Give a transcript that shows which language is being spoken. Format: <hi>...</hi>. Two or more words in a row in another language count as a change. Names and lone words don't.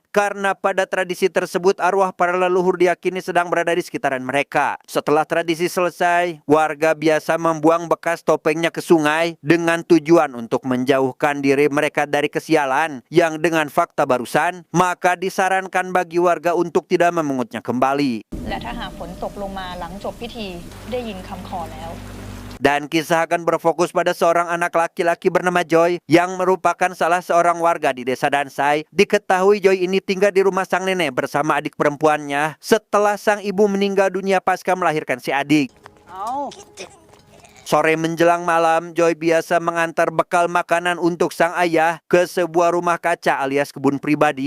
<id>Karena pada tradisi tersebut arwah para leluhur diyakini sedang berada di sekitaran mereka. Setelah tradisi selesai, warga biasa membuang bekas topengnya ke sungai dengan tujuan untuk menjauhkan diri mereka dari kesialan yang dengan fakta barusan, maka disarankan bagi warga untuk tidak memengutnya kembali.</id> <th>และถ้าหากฝนตกลงมาหลังจบพิธีได้ยินคำขอแล้ว</th> <id>Dan kisah akan berfokus pada seorang anak laki-laki bernama Joy yang merupakan salah seorang warga di desa Dansai. Diketahui Joy ini tinggal di rumah sang nenek bersama adik perempuannya setelah sang ibu meninggal dunia pasca melahirkan si adik. Sore menjelang malam, Joy biasa mengantar bekal makanan untuk sang ayah ke sebuah rumah kaca alias kebun pribadi.</id>